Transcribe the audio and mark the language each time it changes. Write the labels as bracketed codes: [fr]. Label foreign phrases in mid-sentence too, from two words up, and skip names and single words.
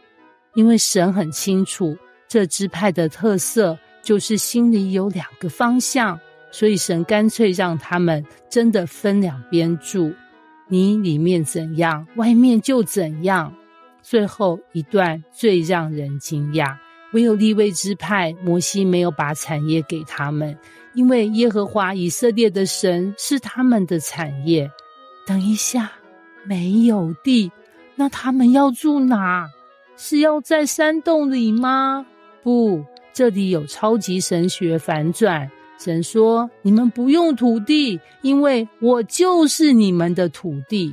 [zh] 因為神很清楚，這支派的特色就是心裡有2個方向，所以神乾脆讓他們真的分兩邊住，你裡面怎樣，外面就怎樣。最後一段最讓人驚訝，唯有利未支派，摩西沒有把產業給他們，因為耶和華以色列的神是他們的產業。等一下，沒有地，那他們要住哪？是要在山洞裡嗎？不，這裡有超級神學反轉。神說，你們不用土地，因為我就是你們的土地。